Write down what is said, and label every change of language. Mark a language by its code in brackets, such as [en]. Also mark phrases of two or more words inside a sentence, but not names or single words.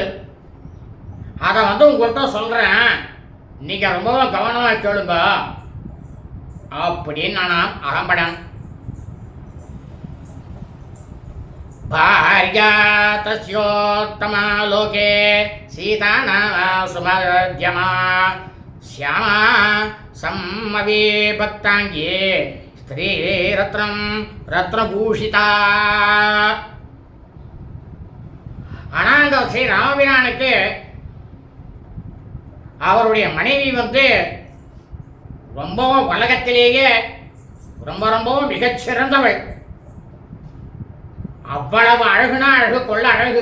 [ta] அதை உங்கள்கிட்ட சொல்றேன், நீங்க ரொம்பவும் கவனமா கேளுங்க அப்படின்னு நான் அகம்படன். [sa] பாரியா தஸ்யோத்தமா லோகே சீதா நாம சுமத்யமா శ్యామా సమ్మవే భక్తాంగే స్త్రీ రత్నం రత్నభూషిత. [ta] ஆனால் அந்த ஸ்ரீ ராமபிரானுக்கு அவருடைய மனைவி ரொம்பவும் உலகத்திலேயே ரொம்பவும் மிகச்சிறந்தவள். அவ்வளவு அழகுனா அழகு, கொள்ள அழகு.